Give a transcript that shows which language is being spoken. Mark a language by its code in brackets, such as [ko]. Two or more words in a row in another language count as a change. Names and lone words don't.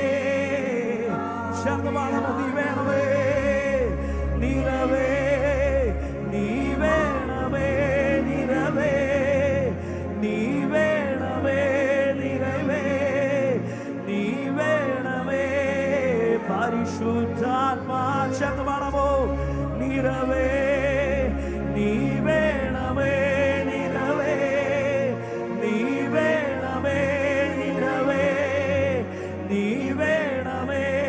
[ta] சங்கமான நீ வேணுமே, நிறவே நீ வேணுமே, நிறவே நீ வேணுமே, நிறைவே நீ வேணுமே. [ml] പരിശുദ്ധാത്മാ ശബ്ദമാണമോ? നിറവേ നീ വേണമേ, നിറവേ നീ വേണമേ, നിറവേ നീ വേണമേ.